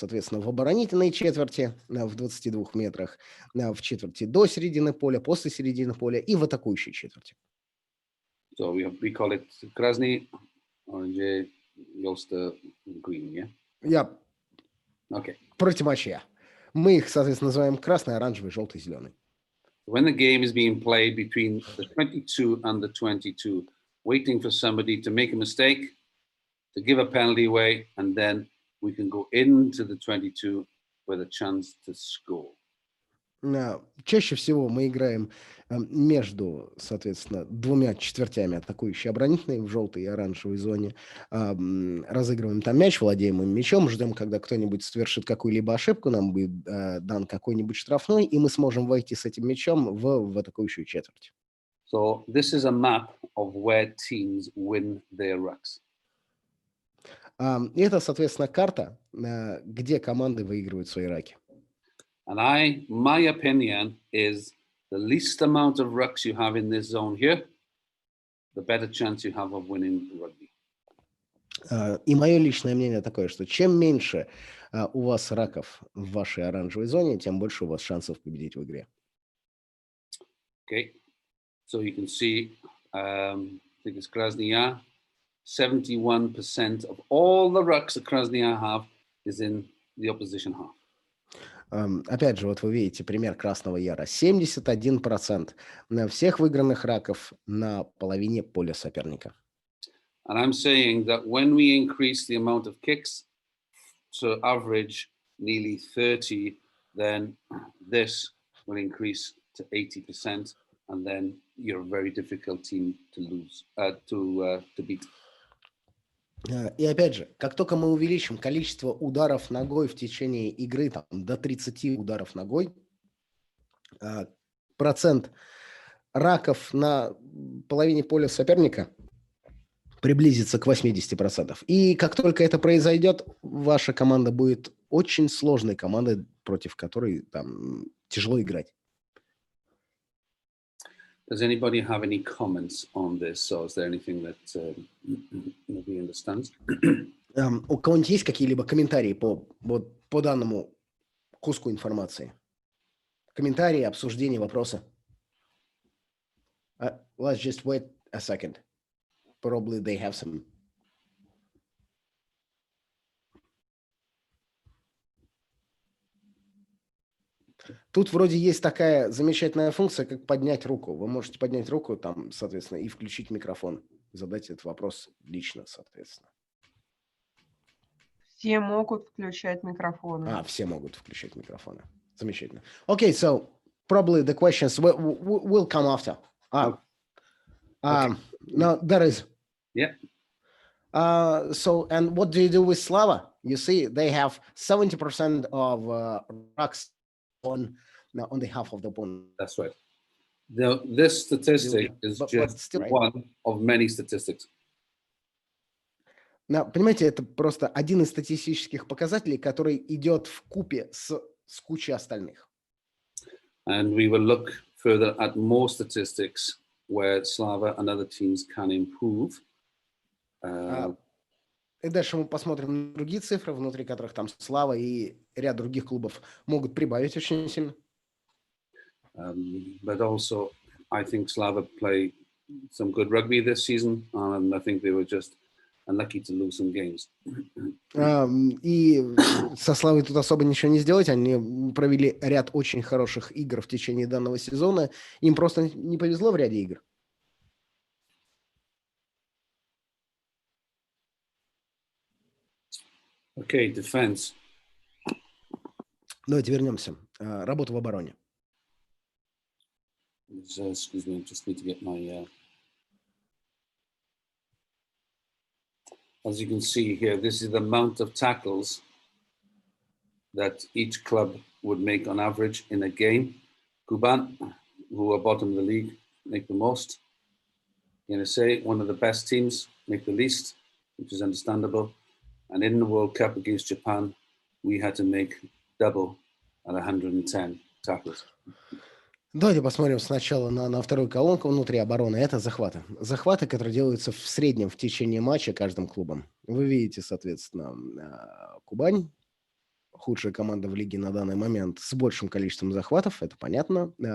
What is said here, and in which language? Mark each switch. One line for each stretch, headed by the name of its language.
Russian: Соответственно, в оборонительной четверти в 22 метрах, в четверти до середины поля, после середины поля и в атакующей четверти.
English: So we call it Krasny, Orange, Ulster, Green, yeah? Yeah. Okay.
Russian: Против матча. Мы их, соответственно, называем красный, оранжевый, желтый, зеленый.
English: When the game is being played between the 22 and the 22, waiting for somebody to make a mistake, to give a penalty away, and then we can go into the 22 with a chance to score.
Russian: Чаще всего мы играем между, соответственно, двумя четвертями атакующей и оборонительной в желтой и оранжевой зоне. Разыгрываем там мяч, владеем им мячом, ждем, когда кто-нибудь совершит какую-либо ошибку, нам будет дан какой-нибудь штрафной, и мы сможем войти с этим мячом в атакующую четверть.
English: So this is a map of where teams win their rucks.
Russian: И это, соответственно, карта, где команды выигрывают свои раки.
English: And my opinion is the least amount of rucks you have in this zone here, the better chance you have of winning rugby.
Russian: И мое личное мнение такое, что чем меньше у вас раков в вашей оранжевой зоне, тем больше у вас шансов победить в игре.
English: Okay, so you can see, I think it's Krasnaya, 71% of all the rucks that Krasnaya have is in the opposition half.
Russian: Опять же, вот вы видите пример Красного Яра. 71% всех выигранных раков на половине поля соперника.
English: And I'm saying that when we increase the amount of kicks to average nearly 30, then this will increase to 80%, and then you're a very difficult team to lose, to beat.
Russian: И опять же, как только мы увеличим количество ударов ногой в течение игры там, до 30 ударов ногой, процент раков на половине поля соперника приблизится к 80%. И как только это произойдет, ваша команда будет очень сложной командой, против которой там тяжело играть.
English: Does anybody have any comments on this? Or is there anything that nobody understands?
Russian: У кого-нибудь есть какие-либо комментарии по данному куску информации? Комментарии, обсуждения, вопросы?
English: Let's just wait a second. Probably they have some.
Russian: Тут вроде есть такая замечательная функция, как поднять руку. Вы можете поднять руку, там, соответственно, и включить микрофон. Задать этот вопрос лично, соответственно. Все могут включать микрофоны. Все могут включать микрофоны. Замечательно.
English: Okay, so probably the questions will come after. Okay. No, there is. Yeah. So, and what do you do with Slava? You see, they have 70% of rucks on the half of the opponent. That's right. Now, this statistic is just still, one of many statistics.
Russian: Понимаете, это просто один из статистических показателей, который идет в купе с кучей остальных.
English: And we will look further at more statistics where Slava and other teams can improve.
Russian: И дальше мы посмотрим на другие цифры, внутри которых там Слава и ряд других клубов могут прибавить очень сильно.
English: But also, I think Slava played some good rugby this season, and I think they were just unlucky to lose some games.
Russian: И со Славой тут особо ничего не сделать. Они провели ряд очень хороших игр в течение данного сезона. Им просто не повезло в ряде игр.
English: Okay, defense.
Russian: Давайте вернемся. Работа в обороне.
English: Excuse me, I just need to get my... As you can see here, this is the amount of tackles that each club would make on average in a game. Kuban, who are bottom of the league, make the most. NSA, one of the best teams, make the least, which is understandable. And in the World Cup against Japan, we had to make double at 110 tackles.
Russian: Давайте посмотрим сначала на вторую колонку внутри обороны. Это захваты. Захваты, которые делаются в среднем в течение матча каждым клубом. Вы видите, соответственно, Кубань, худшая команда в лиге на данный момент, с большим количеством захватов, это понятно.